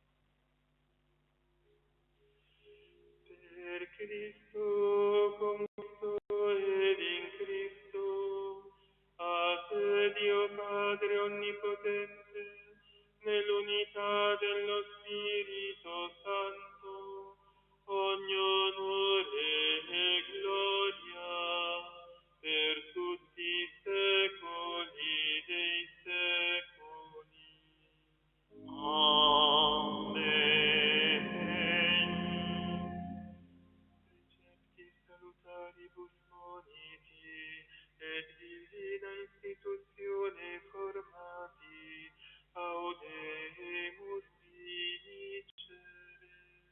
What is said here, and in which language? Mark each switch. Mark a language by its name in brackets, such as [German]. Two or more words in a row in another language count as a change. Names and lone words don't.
[Italian] Per Cristo, con Cristo ed in Cristo, a te Dio Padre Onnipotente, nell'unità dello Spirito Santo, ogni onore e gloria per tutti i secoli dei secoli. Amen. [Latin] Precepti salutaribus moniti et divina institutione formati, audemus dicere.